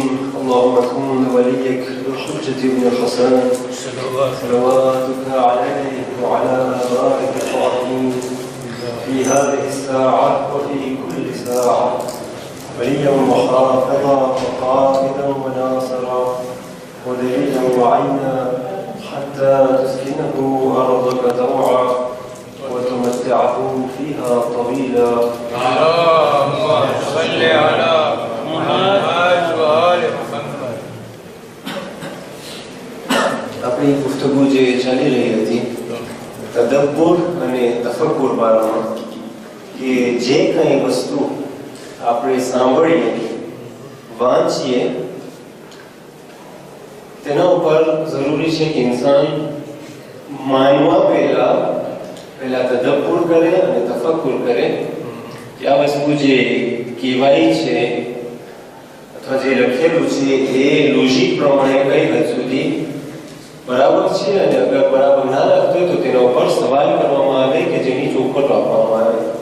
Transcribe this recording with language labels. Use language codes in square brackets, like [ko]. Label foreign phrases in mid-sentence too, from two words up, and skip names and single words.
[ar] اللهم كن وليك بالحجة بن الحسن صلواتك عليه وعلى آبائك الطاهرين في هذه الساعة وفي كل ساعة، وليا وحافظا وقائدا وناصرا ودليلا وعينا، حتى تسكنه أرضك طوعا وتمتعه فيها طويلا. اللهم صل على محمد وآل محمد. [gu] આપણી ગુફ્તગુ જે ચાલી રહી હતી તદબ્બુર અને તફક્કુર બારામાં, કે જે કંઈ વસ્તુ આપણે સાંભળીએ વાંચીએ તેના ઉપર જરૂરી છે કે ઇન્સાન માનવા પહેલા તદબ્બુર કરે અને તફક્કુર કરે કે આ વસ્તુ જે કહેવાય છે અથવા જે લખેલું છે એ લોજિક પ્રમાણે કઈ હદ સુધી બરાબર છે, અને અગર બરાબર ના લાગતું હોય તો તેના ઉપર સવાલ કરવામાં આવે કે જેની ચોખવટ આપવામાં આવે.